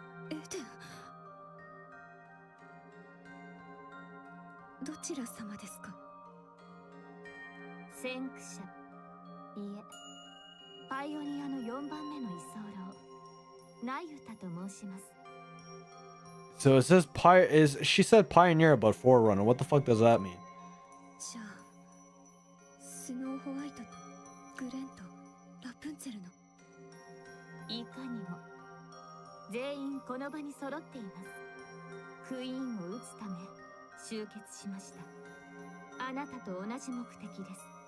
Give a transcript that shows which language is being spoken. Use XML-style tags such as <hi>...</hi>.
<ja>エデン、どちら様ですか？先駆者、いえ、パイオニアの4番目の居候、ナユタと申します。</ja> <en>So it says she said pioneer but forerunner. What the fuck does that mean?</en> <ja>じゃあ、スノーホワイトとグレンとラプンツェルの。いかにも全員この場に揃っています。クイーンを撃つため集結しました。あなたと同じ目的です。</ja>